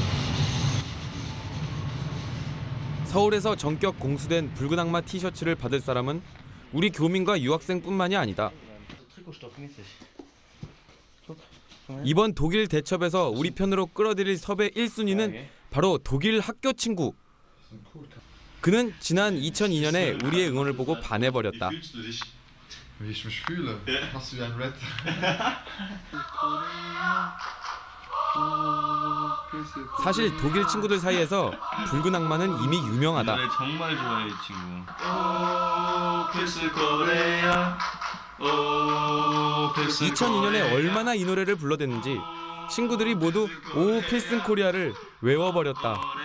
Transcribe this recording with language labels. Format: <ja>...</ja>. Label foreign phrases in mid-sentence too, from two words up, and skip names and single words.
<ko>서울에서 전격 공수된 붉은 악마 티셔츠를 받을 사람은 우리 교민과 유학생뿐만이 아니다. 이번 독일 대첩에서 우리 편으로 끌어들일 섭외 1순위는 바로 독일 학교 친구. 그는 지난 2002년에 우리의 응원을 보고 반해버렸다.</ko> <de>Wie ich mich fühle. Hast du ein Red?</de> <ko>사실 독일 친구들 사이에서 붉은 악마는 이미 유명하다. 노래 정말 좋아해 이 친구. 필스 코리아. 2002년에 얼마나 이 노래를 불러댔는지 친구들이 모두 오 필승 코리아를 외워버렸다.</ko>